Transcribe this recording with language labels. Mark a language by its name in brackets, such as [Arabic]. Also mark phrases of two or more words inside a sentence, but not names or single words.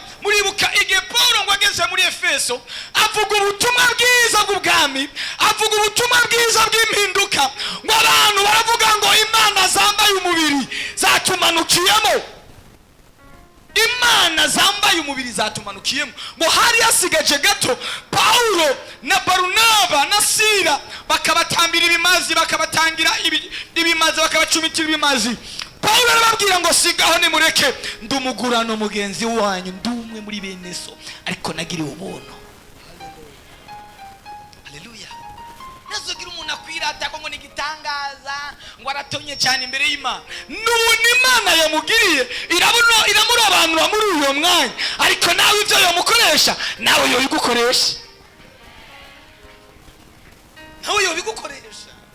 [Rundi] Muribuka igihe Paulo ngo ageze muri Efeso avuga ubutumwa bwiza bw'ubwami, avuga ubutumwa bwiza bw'impinduka, ngo abantu baravuga ngo imana zambaye umubiri zatumanukiyemo, imana zambaye umubiri zatumanukiyemo. Ngo hari hasigaje gato Paulo na Barunaba na Sila bakabatambira ibimazi, bakabatangira ibimazi, bakabacumitira ibimazi. Paulo arababwira ngo sigaho nimureke ndumugurano mugenzi wanyu, ndumwe muri bene so, ariko nagiriwe ubuntu. Haleluya. Nazogira umuntu akwirata ko ngo nigitangaza ngo aratonye cyane imbere y'Imana. N'ubundi Imana yamugiriye iramurobanura muri uyo mwanya, ariko nawe ibyo yamukoresha nawe yo bigukoresha, nawe yo bigukoresha.